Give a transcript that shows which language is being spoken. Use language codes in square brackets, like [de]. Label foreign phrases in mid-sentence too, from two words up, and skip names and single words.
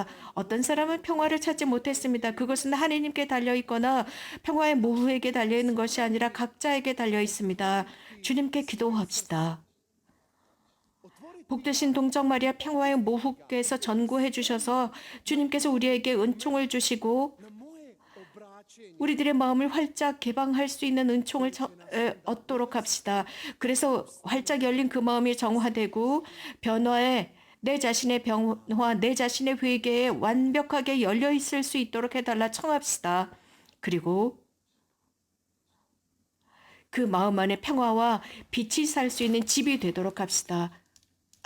[ko] 어떤 사람은 평화를 찾지 못했습니다. 그것은 하나님께 달려 있거나 평화의 모후에게 달려 있는 것이 아니라 각자에게 달려 있습니다. 주님께 기도합시다. 복되신 동정 마리아 평화의 모후께서 전구해 주셔서 주님께서 우리에게 은총을 주시고 [hr] na moje obraćenje [ko] 우리들의 마음을 활짝 개방할 수 있는 은총을 얻도록 합시다. 그래서 활짝 열린 그 마음이 정화되고 변화에 내 자신의 변화, 내 자신의 회개에 완벽하게 열려 있을 수 있도록 해달라 청합시다. 그리고 그 마음 안에 평화와 빛이 살 수 있는 집이 되도록 합시다.